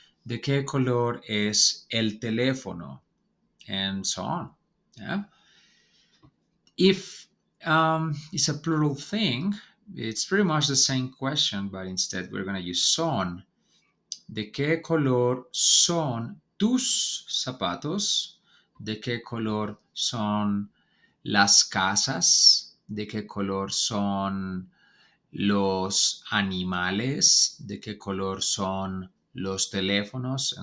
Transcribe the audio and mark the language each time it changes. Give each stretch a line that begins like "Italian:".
Spanish: ¿De qué color es el teléfono?
English: And so on. Yeah. If it's a plural thing, it's pretty much the same question, but instead we're going to use son.
Spanish: ¿De qué color son tus zapatos? ¿De qué color son las casas? ¿De qué color son los animales? ¿De qué color son los teléfonos?